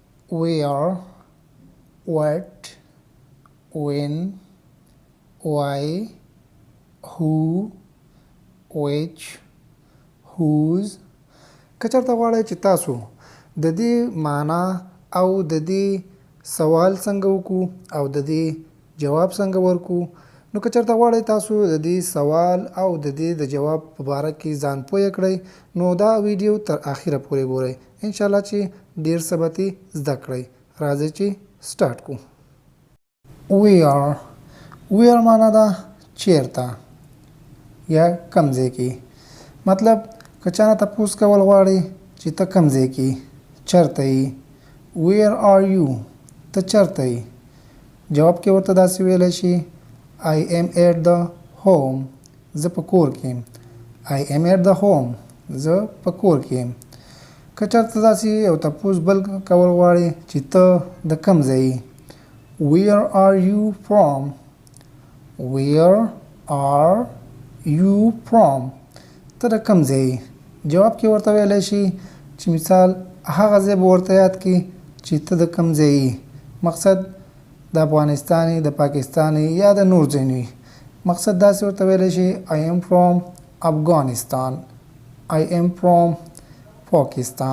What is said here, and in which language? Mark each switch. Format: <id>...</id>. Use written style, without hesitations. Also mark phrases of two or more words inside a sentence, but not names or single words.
<en>where, what, when, why, who, which, whose.</en> <ps>که چېرته غواړئ چې تاسو د دې معنا او د دې سوال څنګه وکړو او د دې جواب څنګه ورکړو، نو که چېرته غواړئ تاسو د دې سوال او د دې د جواب په باره کې ځان پوه کړئ، نو دا ویډیو تر اخره پورې ګورئ. انشاءالله چې ډیر څه به ترې زده کړئ. راځئ چې سټارټ کړو. where معنا ده چیرته یا کوم ځای کې. مطلب که چا نه تپوس کول غواړي چې ته کوم ځای کې چېرته یې،</ps> <en>where are you</en> <ps>ته چېرته یې. جواب کې ورته داسې ویلی شي</ps> <en>I am at the home</en> <ps>زه په کور کې یم.</ps> <en>I am at the home</en> <ps>زه په کور کې یم. که چېرته داسې یو تپوس بل کول غواړي چې ته د کوم ځای یې،</ps> <en>where are you from where are you from</en> <ps>ته د کوم ځای یې. جواب کې ورته ویلی شي چې مثال هغه ځای به ورته یاد کړي چې ته د کوم ځای یې. مقصد د افغانستان د پاکستان یا د نور ځایونو وي. مقصد داسې ورته ویلی شي</ps> <en>I am from Afghanistan I am from Pakistan.</en>